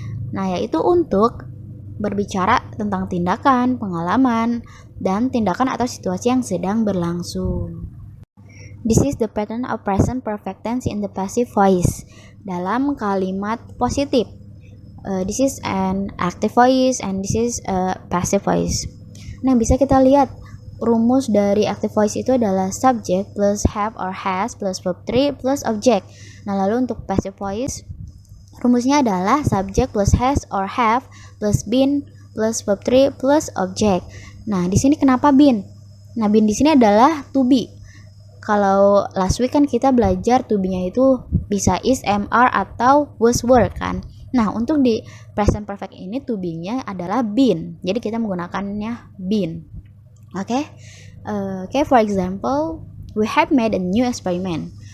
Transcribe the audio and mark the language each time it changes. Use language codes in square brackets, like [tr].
[id] Nah, yaitu untuk berbicara tentang tindakan, pengalaman, dan tindakan atau situasi yang sedang berlangsung. [en] This is the pattern of present perfect tense in the passive voice. [id] Dalam kalimat positif. [en] This is an active voice and this is a passive voice. [id] Nah, bisa kita lihat rumus dari active voice itu adalah [en] subject plus have or has plus verb 3 plus object. [id] Nah, lalu untuk passive voice rumusnya adalah [en] subject plus has or have plus been plus verb 3 plus object. [id] Nah, di sini kenapa been? Nah, been di sini adalah to be. Kalau last week kan kita belajar to be-nya itu bisa is, am, are atau was, were kan. Nah, untuk di present perfect ini to be-nya adalah been. Jadi kita menggunakannya been. Oke. [en] Okay, for example, we have made a new experiment.